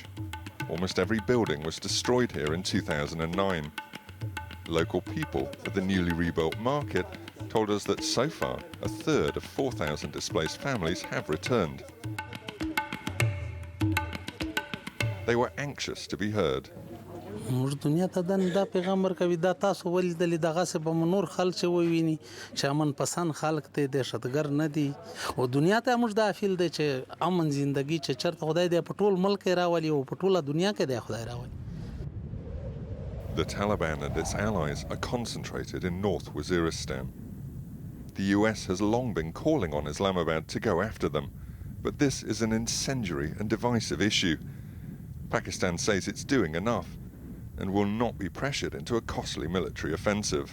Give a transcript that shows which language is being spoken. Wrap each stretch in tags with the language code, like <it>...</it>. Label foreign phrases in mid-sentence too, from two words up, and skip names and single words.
<en>Almost every building was destroyed here in 2009. Local people at the newly rebuilt market told us that so far, a third of 4,000 displaced families have returned. They were anxious to be heard.</en> <ps>موږ دنیا ته دا پیغام ورکوي دا تاسو ولیدلې دغسې به مو نور خلک چې وویني چې امن پسند خلک دی دهشتګر نه دي او دنیا ته موږ دا فیل دی چې امن زندگی چې چېرته خدای دی په ټول ملک یې راولي او په ټوله دنیا کې دی خدای راولي.</ps> <en>The Taliban and its allies are concentrated in North Waziristan. The US has long been calling on Islamabad to go after them, but this is an incendiary and divisive issue. Pakistan says it's doing enough and will not be pressured into a costly military offensive.</en>